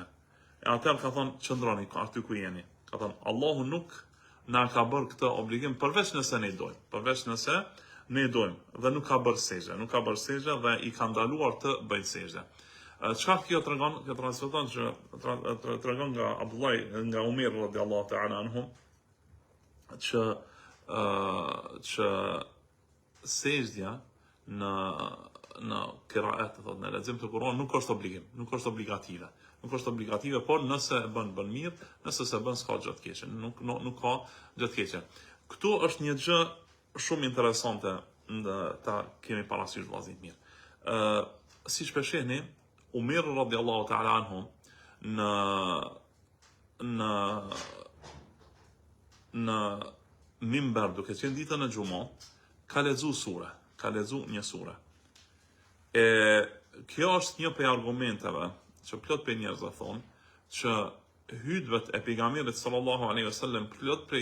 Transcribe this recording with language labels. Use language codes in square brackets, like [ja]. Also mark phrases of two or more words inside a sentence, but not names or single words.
[sq] Atëherë ka thonë qëndroni aty ku jeni. Ka thonë Allahu nuk na ka bërë këtë obligim përveç nëse ne dojmë dhe nuk ka bërë sejdë dhe i ka ndaluar të bëjnë sejdë. Çfarë kjo tregon? Kjo tregon nga Abdullah nga Umar [ar] رضي الله تعالى عنه [sq] që sejdja në qiraat, thotë në lexim të Kur'an nuk është obligim, nuk është obligative, por nëse e bën mirë, nëse se bën s'ka gjë të keqe, nuk ka gjë të keqe. Këtu është një gjë shumë interesante ta kemi parasysh vllazërit mirë. Siç po shihni, Umar [ar] رضي الله تعالى عنه [sq] në mimbar duke qenë ditën e Xhumë ka lexuar një sure. Kjo është një prej argumenteve që plot për njerëzve thonë që hutbet e pejgamberit [ar] صلى الله عليه وسلم [sq] plot prej